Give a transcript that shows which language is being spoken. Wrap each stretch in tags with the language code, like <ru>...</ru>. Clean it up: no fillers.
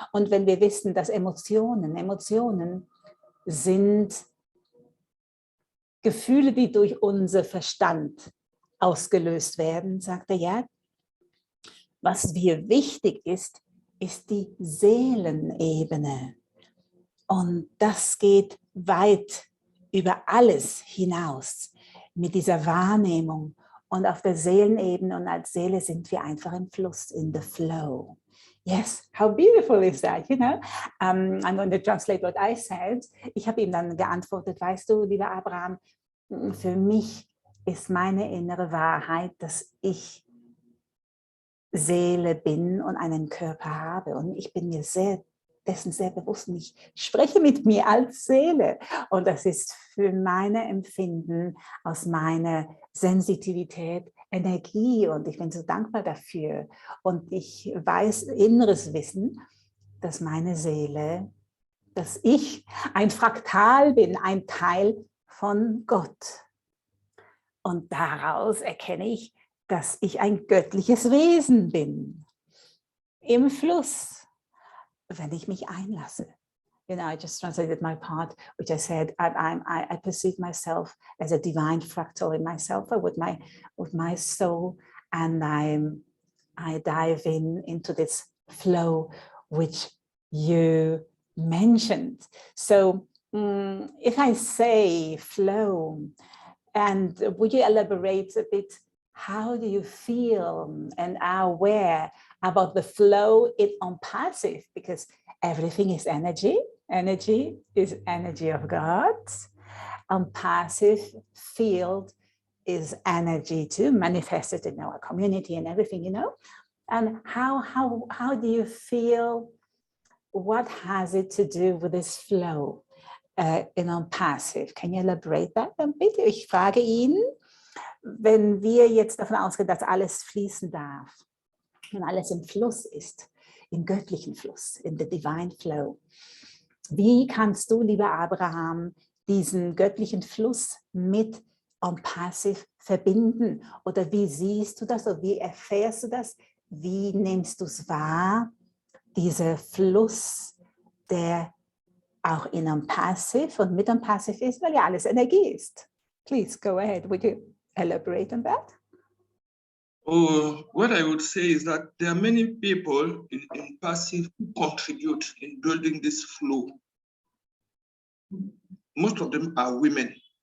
<de>Und wenn wir wissen, dass Emotionen sind Gefühle, die durch unser Verstand ausgelöst werden, sagt er, ja, was mir wichtig ist, ist die Seelenebene. Und das geht weit über alles hinaus mit dieser Wahrnehmung. Und auf der Seelenebene und als Seele sind wir einfach im Fluss,</de> <en>in the flow. Yes, how beautiful is that, you know? I'm going to translate what I said.</en> <de>Ich habe ihm dann geantwortet, weißt du, lieber Abraham, für mich ist meine innere Wahrheit, dass ich Seele bin und einen Körper habe. Und ich bin mir dessen sehr bewusst und ich spreche mit mir als Seele. Und das ist für meine Empfinden aus meiner Sensitivität Energie und ich bin so dankbar dafür. Und ich weiß, inneres Wissen, dass meine Seele, dass ich ein Fraktal bin, ein Teil von Gott. Und daraus erkenne ich, dass ich ein göttliches Wesen bin. Im Fluss, wenn ich mich einlasse.</de> <en>You know, I just translated my part, which I said, I perceive myself as a divine fractal in myself, with my soul, and I dive into this flow, which you mentioned. So, if I say flow, and would you elaborate a bit? How do you feel and are aware about the flow in ONPASSIVE? Because everything is energy. Energy is energy of God. ONPASSIVE field is energy too, manifested in our community and everything, you know. And how do you feel? What has it to do with this flow in ONPASSIVE? Can you elaborate that a bit?</en> <de>Ich frage ihn, wenn wir jetzt davon ausgehen, dass alles fließen darf und alles im Fluss ist, im göttlichen Fluss,</de> <en>in the divine flow.</en> <de>Wie kannst du, lieber Abraham, diesen göttlichen Fluss mit ONPASSIVE verbinden? Oder wie siehst du das oder wie erfährst du das? Wie nimmst du es wahr, dieser Fluss, der auch in ONPASSIVE und mit ONPASSIVE ist, weil ja alles Energie ist?</de> <en>Please go ahead. Would you elaborate on that? Oh, what I would say is that there are many people in passive who contribute in building this flow. Most of them are women.</en>